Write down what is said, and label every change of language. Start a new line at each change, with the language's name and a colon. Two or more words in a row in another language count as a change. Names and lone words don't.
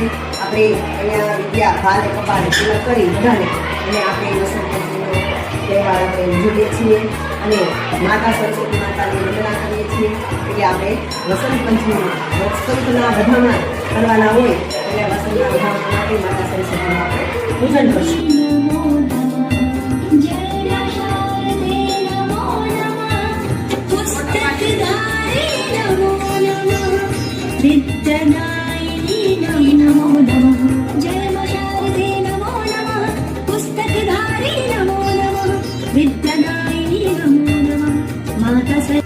Gujarati: આપણે અહીંયા વિદ્યા ભાલે કપાલે તિલક કરી બધાને અને આપણે વસંત પંચમીનો તહેવાર આપણે ઉજવીએ છીએ અને માતા સરસ્વતી માતાની વંદના કરીએ છીએ. એટલે આપણે વસંત પંચમી વસંતના વધામણા કરવાના હોય એટલે વસંતના વધામણા માટે માતા સરસ્વતીનું આપણે પૂજન કરશું.
Sanskrit: विद्यादायिनी नमो नमः जय मा शारदे नमो नमः पुस्तकधारी नमो नमः विद्यादायिनी नमो नमः माता